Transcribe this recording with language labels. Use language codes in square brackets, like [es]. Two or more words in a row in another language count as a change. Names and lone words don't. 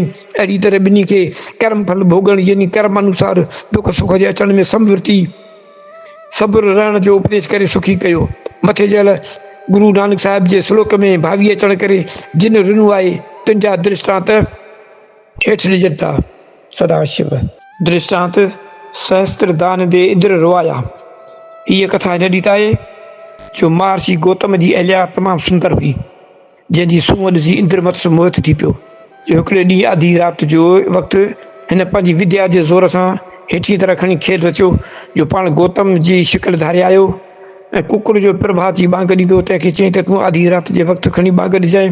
[sd] अहिड़ी तरह ॿिन्ही खे कर्म फल भोगण यानी कर्म अनुसार दुख सुख जे अचण में समवृती सब्र रहण जो उपदेश करे सुखी कयो। मथे जल गुरु नानक साहिब जे श्लोक में भावी अचण करे जिन ऋणु आहे तुंहिंजा दृष्टांत हेठि ॾिजनि था। सदाशिव दृष्टांत सहस्त्र दान दे इंद्र रोआया। हीअ कथा हिन ॾींहुं आहे जो महर्षि गौतम जी अहल्या तमामु सुंदर हुई, जंहिंजी सूंहं ॾिसी इंद्र मत्स्य मोहित थी पियो। जो हिकिड़े ॾींहुं आधी राति जो वक़्तु हिन पंहिंजी विद्या जे ज़ोर सां हेठी तरह खणी खेल रचियो। जो पाण गौतम जी शिकिल धारे आयो ऐं कुकुर जो प्रभात जी बांग ॾींदो, तंहिंखे चई त तूं आधी राति जे वक़्तु खणी बांग ॾिजांइ।